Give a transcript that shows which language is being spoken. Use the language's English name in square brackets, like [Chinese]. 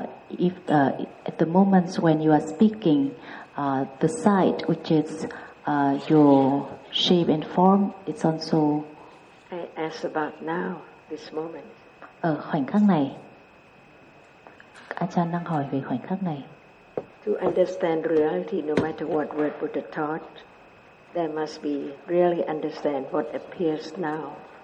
[English] If at the moments when you are speaking, the sight, which is your shape and form, it's also... I ask about now, this moment. [Vietnamese] Ở khoảnh khắc này. Achan đang hỏi về khoảnh khắc này. [English] To understand reality, no matter what word Buddha taught, there must be really understand what appears now.